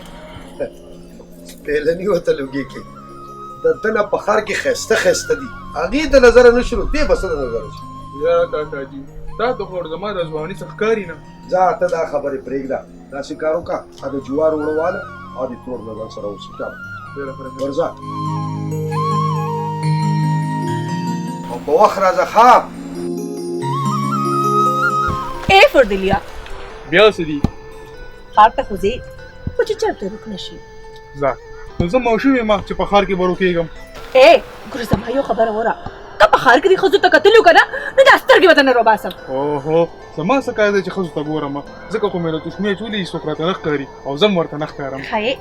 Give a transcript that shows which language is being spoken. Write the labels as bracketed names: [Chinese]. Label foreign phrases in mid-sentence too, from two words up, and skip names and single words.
[Pashto] سپېلني ورته لوګېږي د ده نه په ښار کې ښایسته ښایسته دي، هغې د نظره نه شروع دې به څه د نظره شي؟ یا کاکاجي تا ته خو زما د ځواني څه ښکاري نه. ځه ته دا خبرې پرېږده، داسې کار وکړه د جوارو وړه واله او د تور نظر سره اوسي. چل ډېره ښه ده. ورځه او په وخت راځه ښه. ए फॉर दिलिया بیا څه دي؟ ښار ته خو ځې خو چې چېرته روک نه شي ځه نو زه ماشوم یم چې په ښار کې به روکېږم. ए ګوره زما یو خبره وره ته په ښار کې دې ښځو ته کتلي که نه نو دا سترګې به درنه روباسم. اوهو زما څه کار دی چې ښځو ته ګورم، ځکه خو مې له تشمېچ ولي څوک راته نه ښکاري او زه هم ورته نه ښکارم.